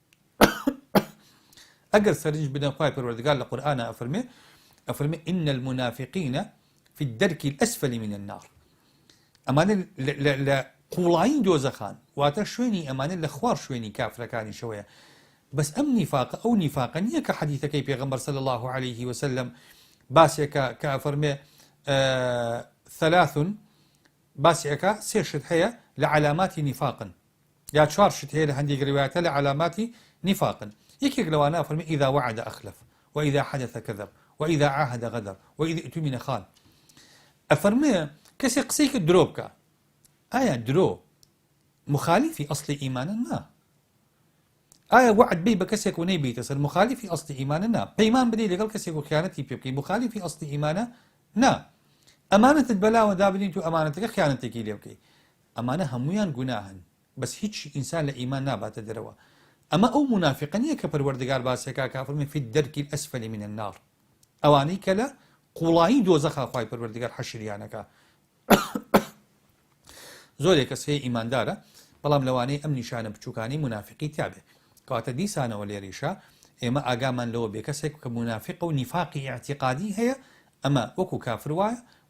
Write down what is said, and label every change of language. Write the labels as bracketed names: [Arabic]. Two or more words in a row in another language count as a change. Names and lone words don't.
[Central Kurdish] ئەگەر سەرنج بدەن خوای پەروەردگار لە قورئانە ئەفەرمێ [Arabic] ئین المنافقین في الدرك الأسفل من النار [Central Kurdish] ئەمانە لە قوڵایی دۆزەخان واتە شوێنی ئەمانە لە خوار شوێنی کافرەکانی شەوەیە بەس ئەم نیفاقە ئەو نیفاقە نییە کە حەدیثەکەی پێغەمبەر صلی [Arabic] الله عليه وسلم باسێکە کە ئەفەرمێ ثلاث باسێکە سێ شت هەیە لە علاماتی نیفاقن یا چوار شت هەیە لە هەندێک ڕوايەتە لە علاماتی نیفاقن یەکێک لەوانە ئەفەرمێ إذا وعد أخلف وإذا حدث كذب وإذا عاهد غدر وإذا اؤتمن خان [Central Kurdish] ئەفەرمێ کەسێک قسەیکە درۆ بکە ئایا درۆ مخالفی ئەسڵی ئیمانە نا ئایا وعد بێ بە کەسێک و نەیبیتە سەر مخالفی ئەسڵی ئیمانە نا پەیمان بدەی لەگەڵ کەسێک و خیانەتی پێ بکەی مخالفی ئەسڵی ئیمانە نا ئەمانەتت بەلاوە دابنیت و ئەمانەتەکە خیانەتێکی لێ بکەی ئەمانە هەمویان گوناهن بەس هیچ ئینسان لە ئیمان ناباتە دەرەوە ئەمە ئەو منافقە نییە کە پەروەردگار باسێکا کافرمێ [Arabic] في الدرك الأسفل من النار [Central Kurdish] ئەوانەی کە لە قوڵایی دۆزەخا خوای پەروەردگار حەشریانەکە زۆرێک کەس هەیە ئیماندارە بەڵام لەوانەیە ئەم نیشانە بچووکانی منافقی تابێ کەواتە دیسانەوە لێریشە ئێمە ئاگامان لەوە بێ کەسێک کە منافق و نیفاقی اعتیقادی هەیە ئەمە وەکو کافر وایە و